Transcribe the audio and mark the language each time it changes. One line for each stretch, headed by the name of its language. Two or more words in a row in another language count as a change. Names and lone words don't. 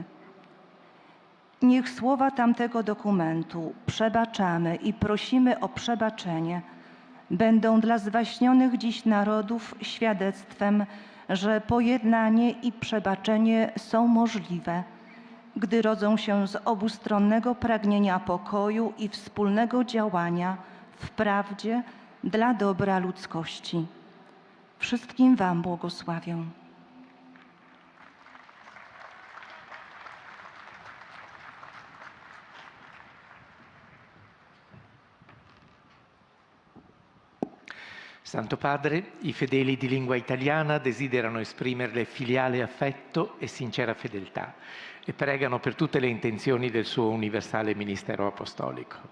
Polish: Niech słowa tamtego dokumentu "przebaczamy i prosimy o przebaczenie" będą dla zwaśnionych dziś narodów świadectwem, że pojednanie i przebaczenie są możliwe, gdy rodzą się z obustronnego pragnienia pokoju i wspólnego działania w prawdzie dla dobra ludzkości. Wszystkim Wam błogosławię.
Italian: Santo Padre, i fedeli di lingua italiana desiderano esprimerle filiale affetto e sincera fedeltà e pregano per tutte le intenzioni del suo universale ministero apostolico.